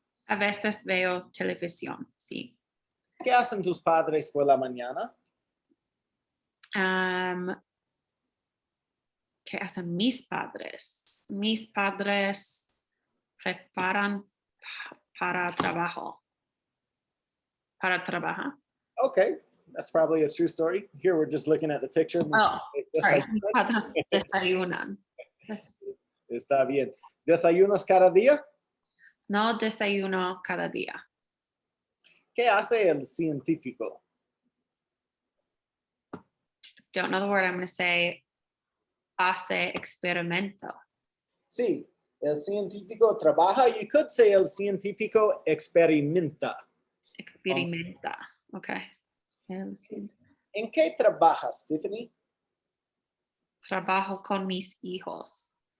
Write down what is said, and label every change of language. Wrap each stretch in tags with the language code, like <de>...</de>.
<es>A veces veo televisión, sí. ¿Qué hacen tus padres por la mañana? ¿Qué hacen mis padres? Mis padres preparan para trabajo. Para trabajar.</es> <en>Okay, that's probably a true story. Here we're just looking at the picture. Oh, sorry.</en> <es>Mis padres desayunan. Está bien. ¿Desayunas cada día? No desayuno cada día. ¿Qué hace el científico?</es> <en>Don't know the word. I'm going to say</en> <es>hace experimento. Sí, el científico trabaja.</es> <en>You could say</en> <es>el científico experimenta. Experimenta. Okay. ¿En qué trabajas, Tiffany? Trabajo con mis hijos.</es>